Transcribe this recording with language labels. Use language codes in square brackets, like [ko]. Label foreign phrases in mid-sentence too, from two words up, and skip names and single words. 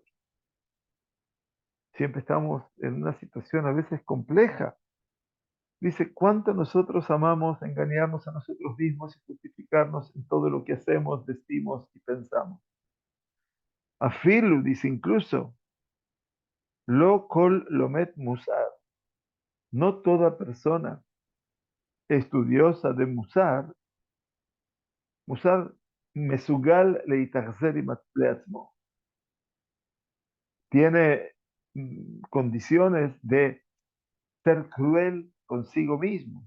[es] Siempre estamos en una situación a veces compleja. Dice, ¿cuánto nosotros amamos engañarnos a nosotros mismos y justificarnos en todo lo que hacemos, decimos y pensamos? [he] Afilu [es] dice incluso, [he] לא כל לומד מוסר. [es] No toda persona estudiosa de musar [he] מסוגל להתאכזר [es] y leatzmo, tiene condiciones de ser cruel consigo mismo.